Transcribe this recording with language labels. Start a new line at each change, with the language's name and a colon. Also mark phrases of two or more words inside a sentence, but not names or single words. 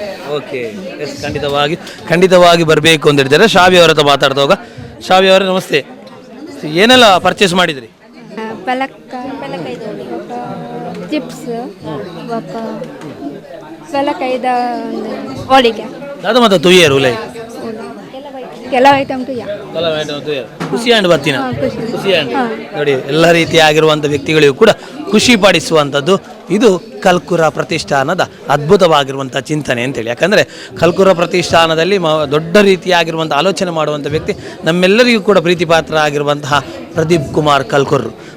English: okay, yes,
Kannada: ಖಂಡಿತವಾಗಿ ಬರಬೇಕು ಅಂತ ಹೇಳಿದ್ದಾರೆ. ಶಾವ್ಯ ಅವರ ಹತ್ರ ಮಾತಾಡ್ತಾ ಹೋಗ. ಶಾವ್ಯ ಅವರೇ ನಮಸ್ತೆ, ಏನೆಲ್ಲ ಪರ್ಚೇಸ್ ಮಾಡಿದ್ರಿ?
Tulu: ಚಿಪ್ಸ್, ಪೆಲಕಾಯ್ದ ಹೋಳಿಗೆ, ದಾದ ಮತ್ತೆ ತುಯ್ಯರು ಉಲೈ
Kannada: ಕೆಲವು ಐಟಮ್
Tulu: ಖುಷಿ ಆಂಡ್ ಬರ್ತೀನ ಖುಷಿ ಆಂಡ್
Kannada: ನೋಡಿ, ಎಲ್ಲ ರೀತಿಯಾಗಿರುವಂಥ ವ್ಯಕ್ತಿಗಳಿಗೂ ಕೂಡ ಖುಷಿ ಪಡಿಸುವಂಥದ್ದು ಇದು ಕಲ್ಕುರ ಪ್ರತಿಷ್ಠಾನದ ಅದ್ಭುತವಾಗಿರುವಂಥ ಚಿಂತನೆ ಅಂತೇಳಿ. ಯಾಕಂದರೆ ಕಲ್ಕುರ ಪ್ರತಿಷ್ಠಾನದಲ್ಲಿ ದೊಡ್ಡ ರೀತಿಯಾಗಿರುವಂಥ ಆಲೋಚನೆ ಮಾಡುವಂಥ ವ್ಯಕ್ತಿ ನಮ್ಮೆಲ್ಲರಿಗೂ ಕೂಡ ಪ್ರೀತಿಪಾತ್ರ ಆಗಿರುವಂತಹ ಪ್ರದೀಪ್ ಕುಮಾರ್ ಕಲ್ಕುರ್.